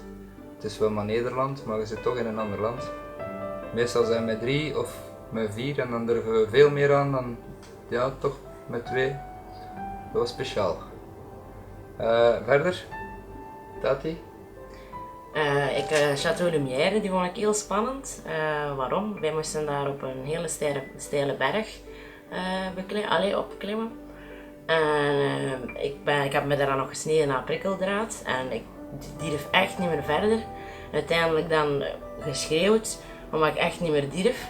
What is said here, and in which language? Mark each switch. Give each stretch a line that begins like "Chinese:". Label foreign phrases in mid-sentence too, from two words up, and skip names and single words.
Dutch: Het is wel maar Nederland, maar je zit toch in een ander land. Meestal zijn we met 3 of met 4 en dan durven we veel meer aan dan ja, toch met 2. Dat was speciaal. Verder? Tati? Château Lumière, die vond ik heel spannend. Waarom? Wij moesten daar op een hele steile berg opklimmen. En ik heb me daar nog gesneden naar prikkeldraad. En ik durf echt niet meer verder. Uiteindelijk dan geschreeuwd, omdat ik echt niet meer durf.